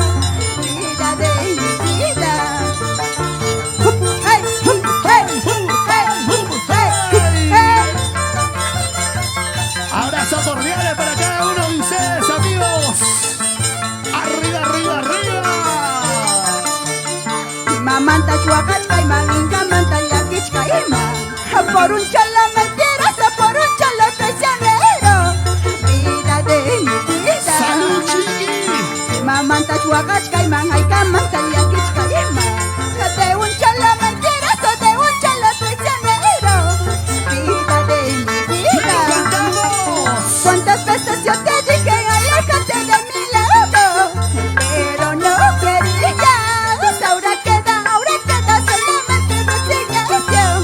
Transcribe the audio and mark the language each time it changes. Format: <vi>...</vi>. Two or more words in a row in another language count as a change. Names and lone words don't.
<es>Vida de mi vida. Hey, hey, hey, hey. Abrazos cordiales para cada uno de ustedes, amigos. Arriba, arriba, arriba.</es> <qu>Mamanta chuacachcaima, minga manta yaquichcaima.</qu> <es>Por un cholo mentiroso, por un cholo traicionero. Vida de mi vida. ¡Salud, chiqui!</es> <qu>Mamanta chuacachcaima, hayka manta yaquichcaima.</qu> <es>De un cholo mentiroso, de un cholo traicionero. Vida de mi vida. ¡Cantamos! ¿Cuántas veces yo te dije aléjate de mi lado? Pero no querías. Ahora queda solamente resignación.</es>